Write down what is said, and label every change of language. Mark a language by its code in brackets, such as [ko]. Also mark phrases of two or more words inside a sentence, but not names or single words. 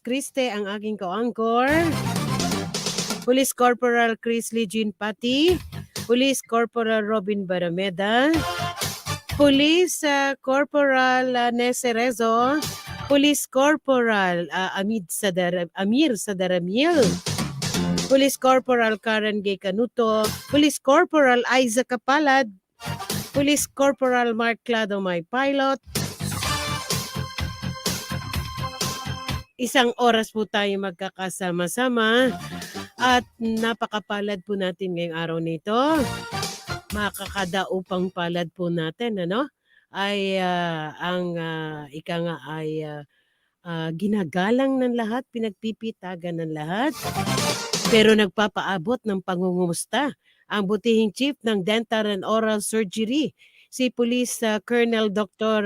[tl] Criste ang aking co-anchor, Police Corporal Chris Jean Pati, Police Corporal Robin Barameda, Police Corporal Nese Rezo, Police Corporal Amir Sadaramil, Police Corporal Karen Gay Canuto, Police Corporal Isaac Kapalad, Police Corporal Mark Clado May Pilot. Isang oras po tayo magkakasama-sama at napakapalad po natin ngayong araw nito. Makakadaupang palad po natin, ay ika nga ay ginagalang ng lahat, pinagpipitagan ng lahat, pero nagpapaabot ng pangungumusta ang butihing chief ng Dental and Oral Surgery, si Police Colonel Dr.